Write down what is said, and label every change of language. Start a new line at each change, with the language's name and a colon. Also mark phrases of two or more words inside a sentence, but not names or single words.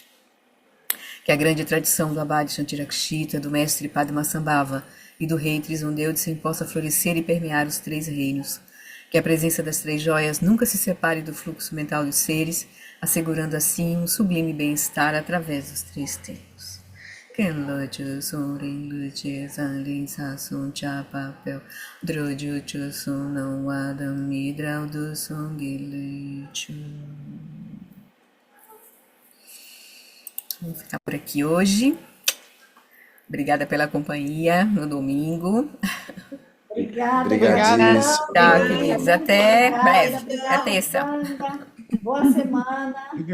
Portuguese: Que a grande tradição do Abade Shantirakshita, do Mestre Padmasambhava e do Rei Trisondeusen possa florescer e permear os 3 reinos. Que a presença das 3 joias nunca se separe do fluxo mental dos seres, assegurando assim um sublime bem-estar através dos 3 tempos. Kenlochu Sunrin Luchi Sanlin Sasun Chapapel Drojuchu Sun Não Adam Midral do Songilichu. Vamos ficar por aqui hoje. Obrigada pela companhia no domingo. Obrigada, Obrigadíssimo. Tchau, queridos. Até breve. obrigada, Até terça. Wanda. Boa semana.